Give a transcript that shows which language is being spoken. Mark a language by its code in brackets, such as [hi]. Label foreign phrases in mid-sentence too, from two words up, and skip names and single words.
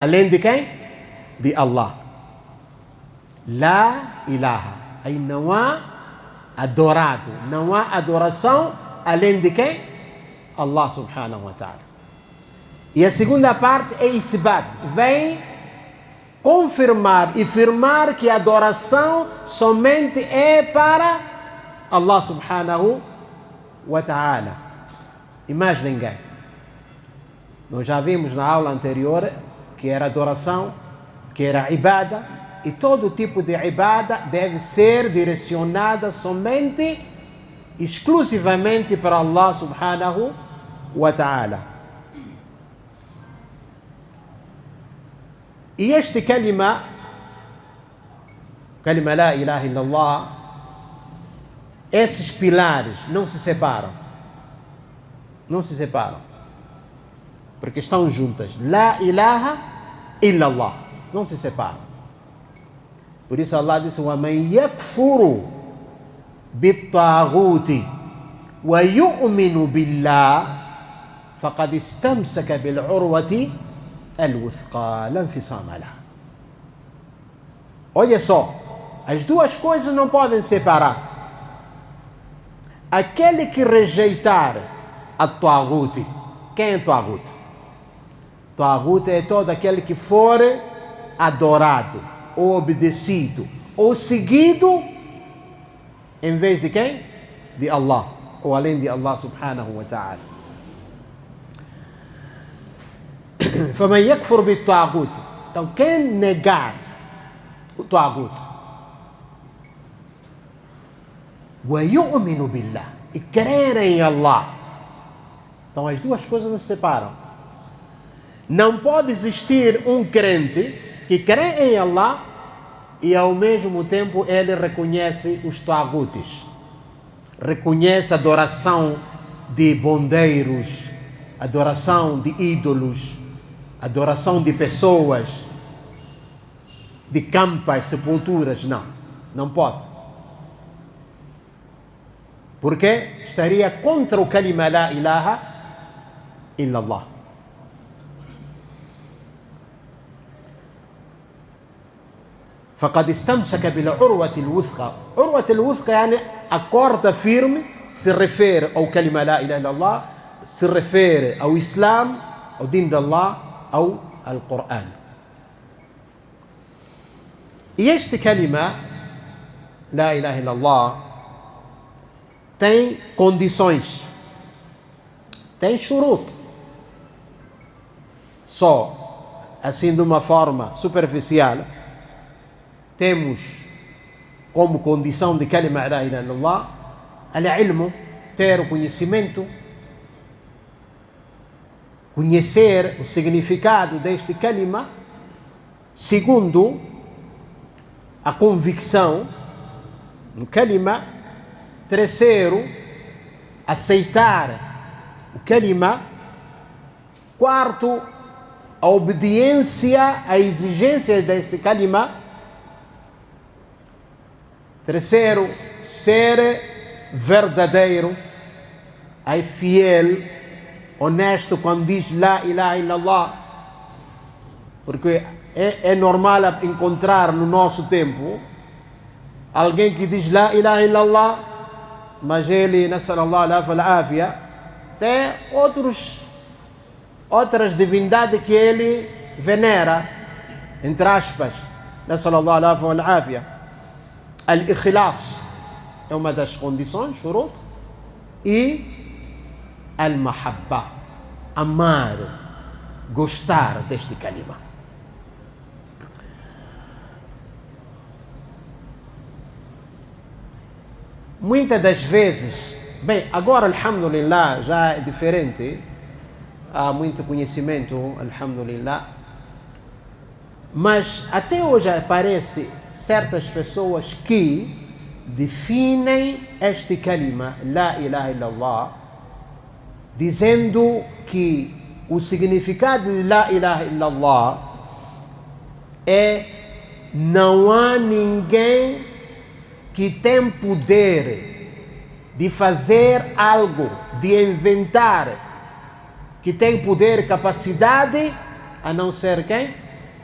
[pt] além de quem? De Allah. [ar] لا إله. [pt] Aí não há adorado, não há adoração além de quem? [ar] الله سبحانه وتعالى. [pt] E a segunda parte é ithbat, vem confirmar e firmar que a adoração somente é para [ar] الله سبحانه وتعالى [pt] e mais ninguém. Nós já vimos na aula anterior que era adoração, que era ibada, e todo tipo de ibada deve ser direcionada somente, exclusivamente para [ar] الله سبحانه وتعالى. [pt] E este [ar] كلمة لا إله إلا الله, [pt] esses pilares não se separam. Não se separam. Porque estão juntas. [ar] لا إله إلا الله. [pt] Não se separam. Por isso Allah disse: [ar] وَمَنْ يَكْفُرُ بِالطَّاغُوتِ وَيُؤْمِنُ بِاللَّهِ فَقَدْ اسْتَمْسَكَ بِالْعُرْوَةِ الْوُثْقَى لَا انْفِصَامَ لَهَا. [pt] Olha só, as duas coisas não podem separar. Aquele que rejeitar a Taghut, quem é Taghut? Taghut é todo aquele que for adorado, ou obedecido, ou seguido, em vez de quem? De Allah, ou além de [ar] الله سبحانه وتعالى. فَمَنْ يَكْفُرْ بِالطَّاغُوتِ. [pt] Então, quem negar o Taghut, [ar] وَيُؤْمِنُ بِاللَّهِ, [pt] e crer em Allah, então as duas coisas não se separam. Não pode existir um crente que crê em Allah e ao mesmo tempo ele reconhece os Taghutis, reconhece a adoração de bondeiros, adoração de ídolos, adoração de pessoas, de campas, sepulturas. Não pode. Porque estaria contra o [ar] كلمة لا إله إلا الله. فقد استمسك بالعروة الوثقى. عروة الوثقى يعني [pt] a corda firme, se refere ao [ar] كلمة لا إله إلا الله, [pt] se refere ao Islam, ao din de Allah, ao Al-Quran. E este [ar] كلمة لا إله إلا الله [pt] tem condições, tem shurut. Só assim de uma forma superficial, temos como condição de [ar] كلمة لا إله إلا الله العلم, [pt] ter o conhecimento, conhecer o significado deste kalima. Segundo, a convicção no kalima. Terceiro, aceitar o kalima. Quarto, a obediência à exigência deste kalima. Terceiro, ser verdadeiro, é fiel, honesto quando diz [ar] لا إله إلا الله. [pt] Porque é normal encontrar no nosso tempo alguém que diz [ar] لا إله إلا الله, [pt] mas ele, [ar] نسأل الله العافية, [pt] tem outras divindades que ele venera, entre aspas, [ar] نسأل الله العافية. [pt] Al-ikhlas é uma das condições, shurut, e al-mahabba, amar, gostar deste kalima. Muitas das vezes, bem, agora alhamdulillah já é diferente, há muito conhecimento, alhamdulillah, mas até hoje aparece certas pessoas que definem este kalima [ar] لا إله إلا الله [pt] dizendo que o significado de [ar] لا إله إلا الله [pt] é: não há ninguém que tem poder de fazer algo, de inventar, que tem poder e capacidade, a não ser quem?